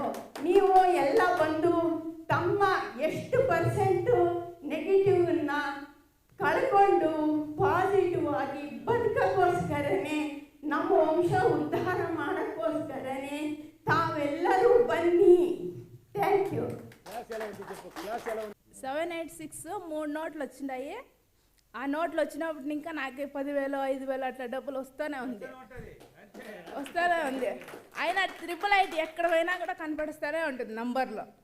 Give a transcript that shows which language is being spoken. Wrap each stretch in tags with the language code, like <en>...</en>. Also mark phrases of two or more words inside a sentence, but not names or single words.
<kn>ನೀವು ಎಲ್ಲ ಬಂದು ತಮ್ಮ ಎಷ್ಟು ಪರ್ಸೆಂಟು ನೆಗೆಟಿವ್ನ ಕಳ್ಕೊಂಡು ಪಾಸಿಟಿವ್ ಆಗಿ ಬದುಕೋಸ್ಕರನೇ, ನಮ್ಮ ವಂಶ ಉದ್ಧಾರ ಮಾಡೋಕ್ಕೋಸ್ಕರನೇ ತಾವೆಲ್ಲರೂ ಬನ್ನಿ.</kn> <en>thank you.</en> <te>786 3 నోట్లు వచ్చినాయి. ఆ నోట్లు వచ్చినప్పుడు ఇంకా నాకు 10,000 5,000 అట్లా డబ్బులు వస్తూనే ఉంది. అయినా 888 ఎక్కడ పోయినా కూడా కనపడిస్తూనే ఉంటుంది నంబర్లో.</te>